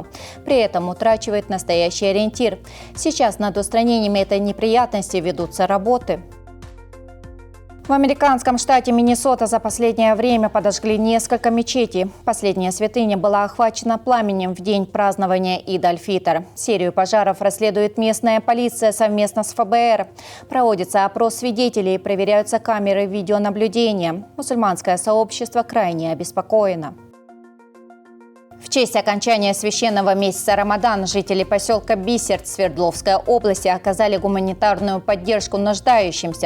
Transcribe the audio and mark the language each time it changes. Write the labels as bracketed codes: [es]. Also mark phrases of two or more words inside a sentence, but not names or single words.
[ru] При этом утрачивают настоящий ориентир. Сейчас над устранением этой неприятности ведутся работы. В американском штате Миннесота за последнее время подожгли несколько мечетей. Последняя святыня была охвачена пламенем в день празднования Ид аль-Фитр. Серию пожаров расследует местная полиция совместно с ФБР. Проводится опрос свидетелей и проверяются камеры видеонаблюдения. Мусульманское сообщество крайне обеспокоено. В честь окончания священного месяца Рамадан жители поселка Бисерт Свердловской области оказали гуманитарную поддержку нуждающимся.